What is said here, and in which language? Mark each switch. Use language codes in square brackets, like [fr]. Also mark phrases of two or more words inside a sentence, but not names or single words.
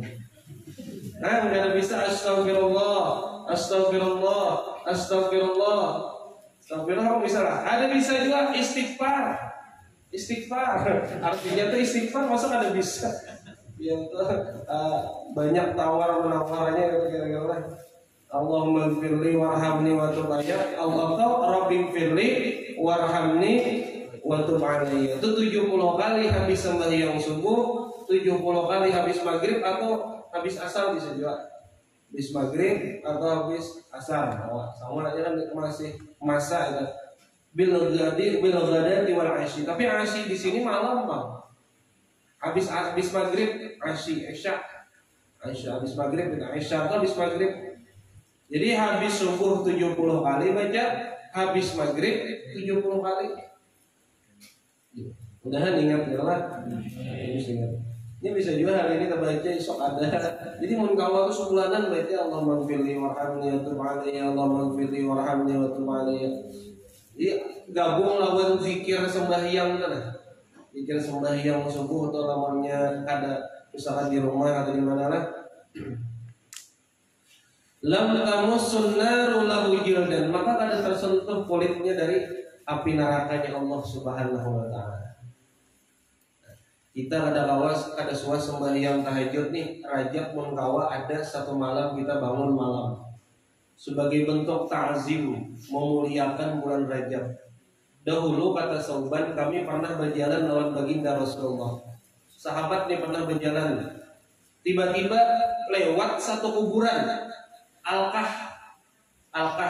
[bjn] Nah kada bisa astagfirullah bisa lah. Ada bisa juga istighfar artinya tuh istighfar masa ada bisa yang banyak tawar menawarnya kira-kira [ar] اللهم اغفر لي وارحمني وتب علي. [bjn] Allah tahu [ar] رب اغفر لي وارحمني وتب علي. [bjn] Itu 70 kali habis sembahyang subuh, 70 kali habis maghrib atau habis asar bisa juga. Habis maghrib atau habis asar. Sama aja kan masih masa itu. [ar] بالغداة والعشي. [bjn] Tapi asyi di sini malam, Bang. Habis maghrib asyi, isya. Habis maghrib, isya atau habis maghrib. Jadi habis subuh 70 kali baca, habis maghrib 70 kali. Mudahan ingat ya lah. Ini bisa juga hari ini kita baca, esok ada. Jadi mun kawa itu sebulanan baca [ar] اللهم اغفر لي وارحمني وتب علي, اللهم اغفر لي وارحمني وتب علي. [bjn] Jadi gabung lawan zikir sembahyang kan. Zikir sembahyang subuh atau namanya ada misalkan di rumah atau di mana lah. [ar] لم تمسه النار له جلدا, [bjn] maka kada tersentuh kulitnya dari api nerakanya Allah [ar] سبحانه وتعالى. [bjn] Kita kada suas sembahyang tahajud nih, Rajab mun kawa ada satu malam kita bangun malam. Sebagai bentuk ta'zim, memuliakan bulan Rajab. Dahulu kata Sauban, kami pernah berjalan lawan baginda Rasulullah. Sahabat nih pernah berjalan. Tiba-tiba lewat satu kuburan. Alkah.